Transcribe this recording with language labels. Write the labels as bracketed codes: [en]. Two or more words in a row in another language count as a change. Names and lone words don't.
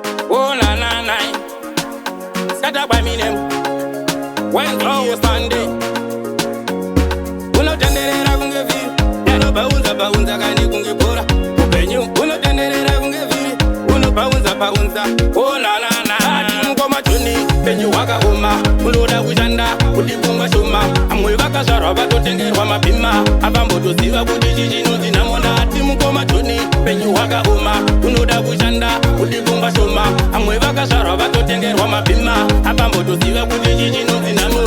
[en] Oh, na, na, na. Scatter by me name. When oh, Sunday. [sn] Unotenderera kunge viri. Unobaunza, baunza, kani kunge bhora. Upenyu. Unotenderera kunge viri. Unobaunza, baunza. Oh, na, na, na. Ati mukoma Joni, penyu wakaoma. Unoda kushanda, kuti pfungwa shoma. Amwe vakazvarwa vatotengerwa mabhima. Akambotoziva kuti ichi chinonzi nhamonda. Ati mukoma Joni, penyu wakaoma. Unoda kushanda, kuti pfungwa shoma. Amwe vakazvarwa vatotengerwa mabhima. Akambotoziva kuti ichi chinonzi nhamo.